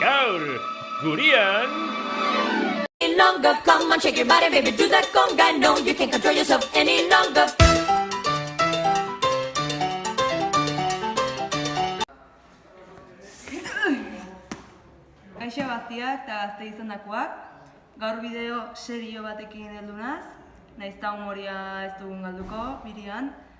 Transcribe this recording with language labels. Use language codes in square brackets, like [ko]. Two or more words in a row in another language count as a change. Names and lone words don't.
[eu] gaur, gurian... [en] Longer, come on, shake your body, baby, do that conga. No, you can't control yourself any longer. [eu] Kaixo gaztiak eta gazte izandakoak, gaur bideo serio batekin heldu naz, nahiz eta humoria ez dugun galduko, birian.